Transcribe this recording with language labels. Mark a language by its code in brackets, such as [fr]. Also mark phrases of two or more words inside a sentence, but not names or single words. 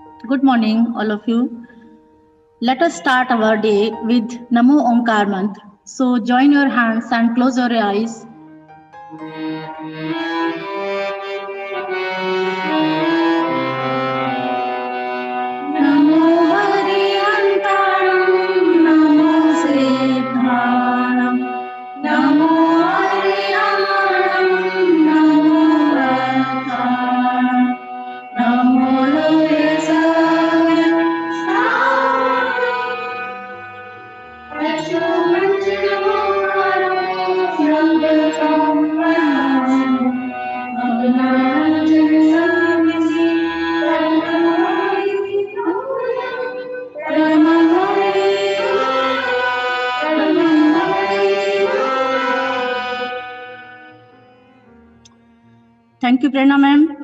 [en] Good morning, all of you. Let us start our day with Namo Onkar mantra. So join your hands and close your eyes. [pra] Namo Hariyantaram, Namo Siddhanam, Namo Hariyanam, Namo Rathanam, Namo Loyasaya, [en] Thank you, Prerna ma'am.